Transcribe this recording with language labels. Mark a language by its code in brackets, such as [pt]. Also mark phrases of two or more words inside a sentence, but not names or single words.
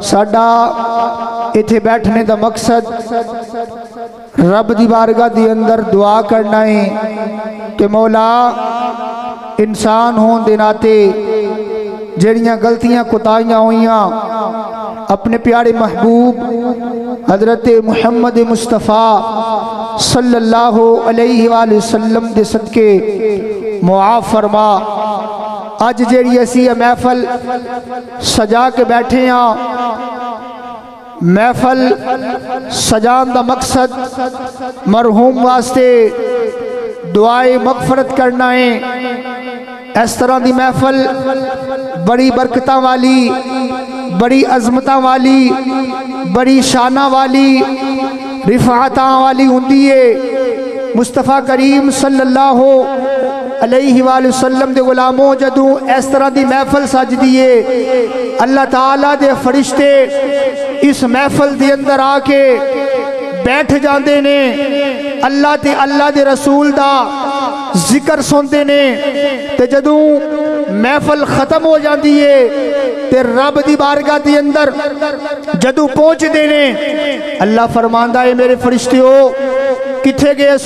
[pa] ساڈا ایتھے بیٹھن دا مقصد رب دی بارگاہ دے اندر دعا کرنا اے کہ مولا انسان ہون دے ناتے جیہڑیاں غلطیاں کوتاہیاں ہوئیاں اپنے پیارے محبوب حضرت محمد مصطفیٰ [ar] صلى الله عليه وسلم [pa] دے صدقے معاف فرما. اج جیہڑی اسی محفل سجا کے بیٹھے آں، محفل سجان دا مقصد مرحوم واسطے دعائے مغفرت کرنا اے. اس طرح دی محفل بڑی برکت والی، بڑی عظمت والی، بڑی شاناں والی، رفعت والی ہوندی اے. مصطفیٰ کریم [ar] صلى الله عليه وسلم [pa] دے غلامو جدوں اس طرح دی محفل سجدی اے، اللہ تعالیٰ دے فرشتے اس محفل دے اندر آ کے بیٹھ جاندے نے، اللہ تے اللہ دے رسول دا ذکر سندے نے. تے جدوں محفل ختم ہو جاندی اے تے رب دی بارگاہ دے اندر جدوں پہنچدے نے، اللہ فرماندا اے میرے فرشتیو کتھے گئے سو.